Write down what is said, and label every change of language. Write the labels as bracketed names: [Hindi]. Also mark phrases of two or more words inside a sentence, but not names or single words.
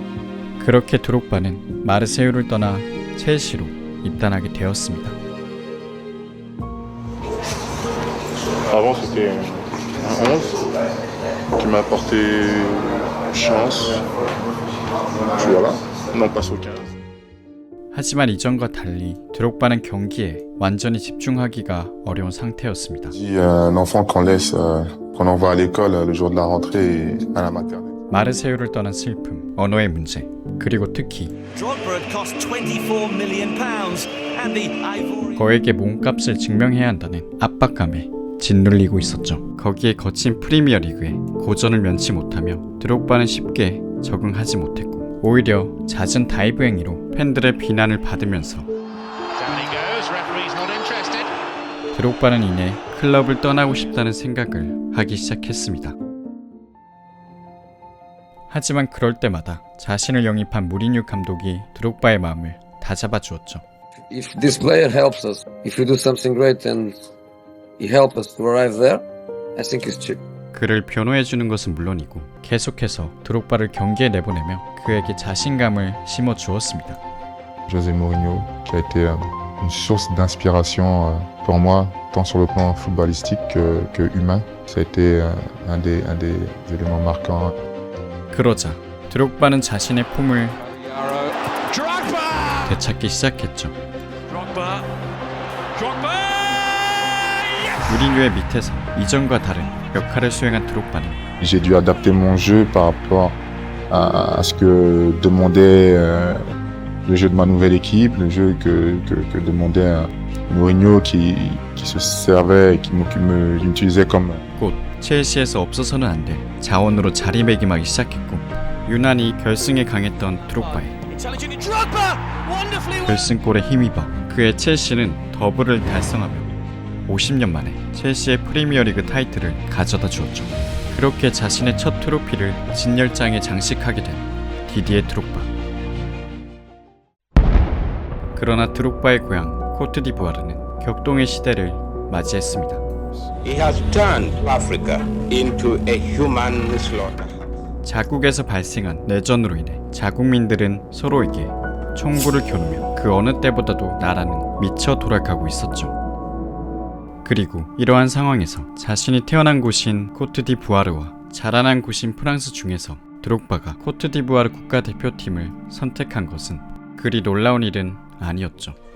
[Korean] 그렇게 드록바는 마르세유를 떠나 첼시로 입단하게 되었습니다. [French] Avant c'était un 11 qui m'a apporté chance. Puis voilà, on passe au 15. [Korean] 하지만 이전과 달리 드록바는 경기에 완전히 집중하기가 어려운 상태였습니다. [French] Un enfant qu'on laisse quand on va à l'école le jour de la rentrée et à la maternelle. [Korean] 마르세유를 떠난 슬픔, 언어의 문제, 그리고 특히 거액의 몸값을 증명해야 한다는 압박감에 짓눌리고 있었죠. 거기에 거친 프리미어리그에 고전을 면치 못하며 드록바는 쉽게 적응하지 못했고 오히려 잦은 다이브 행위로 팬들의 비난을 받으면서 드록바는 이내 클럽을 떠나고 싶다는 생각을 하기 시작했습니다. 하지만 그럴 때마다 자신을 영입한 무리뉴 감독이 드록바의 마음을 다잡아 주었죠. [English] If this player helps us, if we do something great and he helps us to arrive there, I think it's cheap. [Korean] 그를 변호해주는 것은 물론이고 계속해서 드록바를 경기에 내보내며 그에게 자신감을 심어 주었습니다. [French] José Mourinho qui a été une source d'inspiration pour moi tant sur le plan footballistique que humain. Ça a été un des éléments marquants. [Korean] 그러자 드록바는 자신의 폼을 되찾기 시작했죠. 무리뉴의 밑에서 이전과 다른 역할을 수행한 드록바는 [French] J'ai dû adapter mon jeu par rapport à ce que demandait le jeu de ma nouvelle équipe, le jeu que demandait Mourinho qui se servait et qui m'utilisait comme [Korean] 곧 첼시에서 없어서는 안 될 자원으로 자리매김하기 시작했고 유난히 결승에 강했던 드록바의 결승골에 힘입어 그의 첼시는 더블을 달성하며 50년 만에 첼시의 프리미어리그 타이틀을 가져다 주었죠. 그렇게 자신의 첫 트로피를 진열장에 장식하게 된 디디에 드록바. 그러나 드록바의 고향 코트디부아르는 격동의 시대를 맞이했습니다. [English] He has turned Africa into a human slaughter. [Korean] 자국에서 발생한 내전으로 인해 자국민들은 서로에게 총구를 겨누며 그 어느 때보다도 나라는 미쳐 돌아가고 있었죠. 그리고 이러한 상황에서 자신이 태어난 곳인 코트디부아르와 자라난 곳인 프랑스 중에서 드록바가 코트디부아르 국가대표팀을 선택한 것은 그리 놀라운 일은 아니었죠.